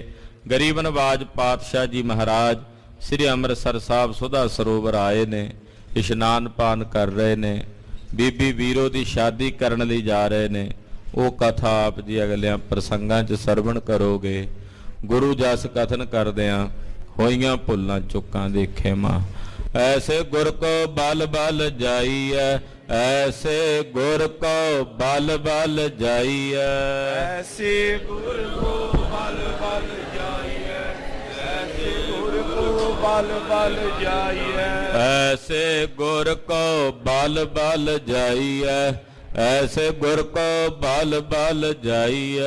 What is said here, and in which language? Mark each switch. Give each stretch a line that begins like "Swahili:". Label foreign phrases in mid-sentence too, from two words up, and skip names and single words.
Punjabi: ਗਰੀਬ ਨਵਾਜ ਪਾਤਸ਼ਾਹ ਜੀ ਮਹਾਰਾਜ ਸ੍ਰੀ ਅੰਮ੍ਰਿਤਸਰ ਸਾਹਿਬ ਸੁਧਾ ਸਰੋਵਰ ਆਏ ਨੇ, ਇਸ਼ਨਾਨ ਪਾਨ ਕਰ ਰਹੇ ਨੇ, ਬੀਬੀ ਵੀਰੋ ਦੀ ਸ਼ਾਦੀ ਕਰਨ ਲਈ ਜਾ ਰਹੇ ਨੇ। ਉਹ ਕਥਾ ਆਪ ਜੀ ਅਗਲਿਆਂ ਪ੍ਰਸੰਗਾਂ 'ਚ ਸਰਵਣ ਕਰੋਗੇ। ਗੁਰੂ ਜਸ ਕਥਨ ਕਰਦਿਆਂ ਹੋਈਆਂ ਭੁੱਲਾਂ ਚੁੱਕਾਂ ਦੇ ਖੇਮਾ।
Hindi: ऐसे गुर को बल बल जाइए, ऐसे गुर को बल बल जाइए। ऐसे गुर को बल बल जाइए, ऐसे गुर को बल बल जाइए, ऐसे गुर को बल बल जाइए, ऐसे गुर को बल बल जाइए,